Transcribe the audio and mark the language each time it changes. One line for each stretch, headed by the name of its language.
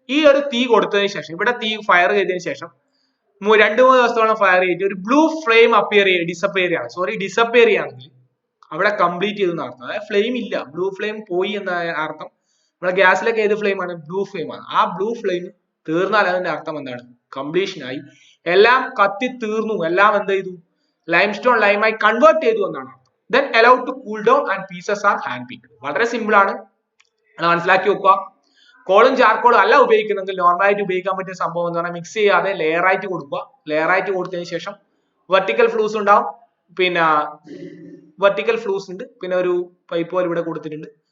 Malayalam: ഈ ഒരു തീ കൊടുത്തതിന് ശേഷം, ഇവിടെ തീ ഫയർ ചെയ്തതിന് ശേഷം 2-3 ദിവസത്തോളം ഫയർ ചെയ്തിട്ട് ഒരു ബ്ലൂ ഫ്ലെയിം ഡിസപ്പിയർ ചെയ്യുകയാണെങ്കിൽ അവിടെ കംപ്ലീറ്റ് ചെയ്തെന്ന് അർത്ഥം. അതായത് ഫ്ലെയിം ഇല്ല, ബ്ലൂ ഫ്ലെയിം പോയി എന്ന അർത്ഥം. നമ്മുടെ ഗ്യാസിലൊക്കെ ഏത് ഫ്ലെയിം ആണ്, ബ്ലൂ ഫ്ലെയിം ആണ്. ആ ബ്ലൂ ഫ്ലെയിം തീർന്നാൽ അതിന്റെ അർത്ഥം എന്താണ്, കംപ്ലീഷൻ ആയി, എല്ലാം കത്തി തീർന്നു, എല്ലാം എന്ത് ചെയ്തു, ലൈംസ്റ്റോൺ ലൈമായി കൺവേർട്ട് ചെയ്തു എന്നാണ്.
English: Then allowed to cool down and pieces are hand picked.
Malayalam: വളരെ സിമ്പിൾ ആണ്, മനസ്സിലാക്കി വെക്കുക. കോളും ചാർക്കോളും അല്ല ഉപയോഗിക്കുന്നെങ്കിൽ നോർമലായിട്ട് ഉപയോഗിക്കാൻ പറ്റിയ സംഭവം എന്ന് പറഞ്ഞാൽ മിക്സ് ചെയ്യാതെ ലെയർ ആയിട്ട് കൊടുക്കുക. ലെയർ ആയിട്ട് കൊടുത്തതിന് ശേഷം വെർട്ടിക്കൽ ഫ്ലൂസ് ഉണ്ടാവും, പിന്നെ വെർട്ടിക്കൽ ഫ്ലൂസ് ഉണ്ട്, പിന്നെ ഒരു പൈപ്പ് പോലെ ഇവിടെ കൊടുത്തിട്ടുണ്ട്.